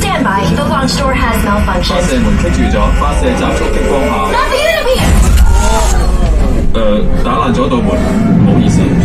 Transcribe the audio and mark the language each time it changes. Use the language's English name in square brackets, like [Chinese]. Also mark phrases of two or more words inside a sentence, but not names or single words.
[English] Stand by, the launch door has [Cantonese] 發 [English] malfunctioned. [Cantonese] 射門棘住咗，發射集束激光下， [English] Not the enemy! [Cantonese] 打爛咗道門，唔好意思。